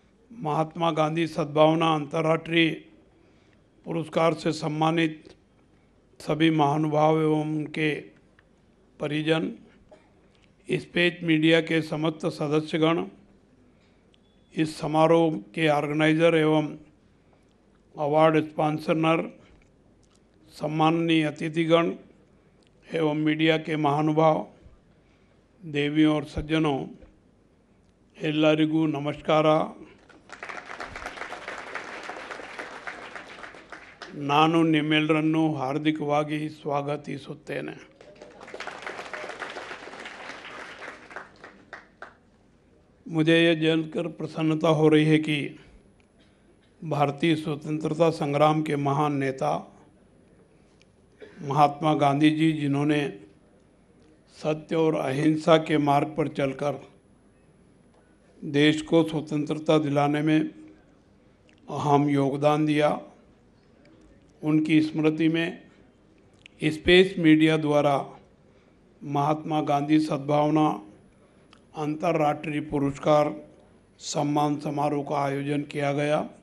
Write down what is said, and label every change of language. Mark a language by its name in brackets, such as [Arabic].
[Hindi] महात्मा गांधी सद्भावना अंतर्राष्ट्रीय पुरस्कार से सम्मानित सभी महानुभाव एवं उनके परिजन, स्पेस मीडिया के समस्त सदस्यगण, इस समारोह के ऑर्गेनाइजर एवं अवार्ड स्पॉन्सरर, सम्माननीय अतिथिगण एवं मीडिया के महानुभाव, देवियों और सज्जनों, [Kannada] ಎಲ್ಲರಿಗೂ ನಮಸ್ಕಾರ. ನಾನು ನಿಮ್ಮೆಲ್ಲರನ್ನು ಹಾರ್ದಿಕವಾಗಿ ಸ್ವಾಗತಿಸುತ್ತೇನೆ. [Hindi] मुझे यह जानकर प्रसन्नता हो रही है कि भारतीय स्वतंत्रता संग्राम के महान नेता महात्मा गांधी जी, जिन्होंने सत्य और अहिंसा के मार्ग पर चलकर देश को स्वतंत्रता दिलाने में अहम योगदान दिया, उनकी स्मृति में स्पेस मीडिया द्वारा महात्मा गांधी सद्भावना अंतर्राष्ट्रीय पुरस्कार सम्मान समारोह का आयोजन किया गया।